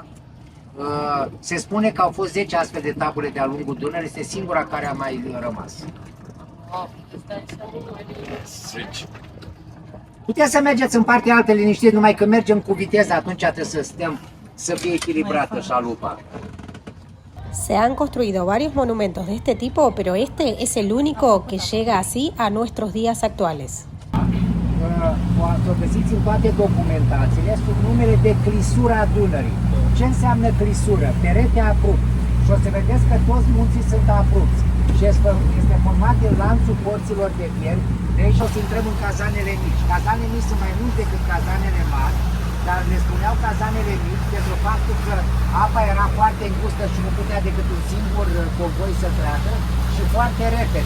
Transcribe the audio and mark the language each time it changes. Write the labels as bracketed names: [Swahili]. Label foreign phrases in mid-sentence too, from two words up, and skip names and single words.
[Romanian] Se spune că au fost 10 astfel de tabure de-a lungul Dunării, este singura care a mai rămas. Puteți să mergeți în partea altă liniștit, numai că mergem cu viteză, atunci trebuie să stăm, să fie echilibrată șalupa. [Spanish] Se han construido varios monumentos de este tipo, pero este es el único que llega así a nuestros días actuales. [Romanian] O găsiți în toate documentațiile sub numele de clisura Dunării. Ce înseamnă clisură? Perete abrupt. Și o să vedeți că toți munții sunt abrupți. Și este format din lanțul porților de fier. De aici o să intrăm în cazanele mici. Cazanele mici sunt mai multe decât cazanele mari, dar le spuneau cazanele mici pentru faptul că apa era foarte îngustă și nu putea decât un singur convoi să treacă și foarte repede.